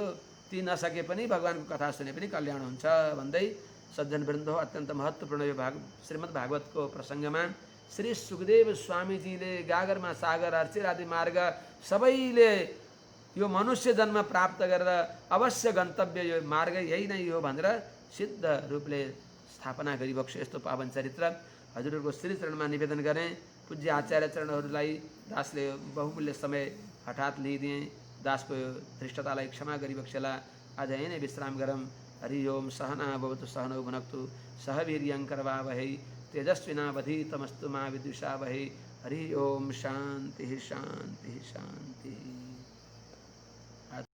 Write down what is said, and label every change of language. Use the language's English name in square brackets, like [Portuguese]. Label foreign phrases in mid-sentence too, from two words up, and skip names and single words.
[Nepali] ती नसके पनि भगवानको कथा सुने पनि कल्याण हुन्छ भन्दै सज्जन वृन्द हो अत्यन्त महत्त्वपूर्ण यो श्रीमद् भागवतको प्रसङ्गमा श्री सुखदेव स्वामीजीले गागरमा सागर अर्चिर आदि मार्ग सबैले यो मनुष्य जन्म प्राप्त गरेर अवश्य गन्तव्य यो मार्ग यही नै हो भनेर सिद्ध रूपले स्थापना गरिबक्सो। यस्तो पावन चरित्र हजुरहरूको श्रीचरणमा निवेदन गरेँ। पूज्य आचार्य चरणहरूलाई दासले बहुमूल्य समय हठात लिइदिएँ। दासको धृष्टतालाई क्षमा गरिबक्सेला। आज यही नै विश्राम गरौँ। हरि ओम। [Sanskrit] सहना भवतु सहनौ भुनक्तु सह वीर्यङ्करवावहै तेजस्विनावधीतमस्तु मा विद्विषावहै। हरि ओम। शान्ति शान्ति शान्ति।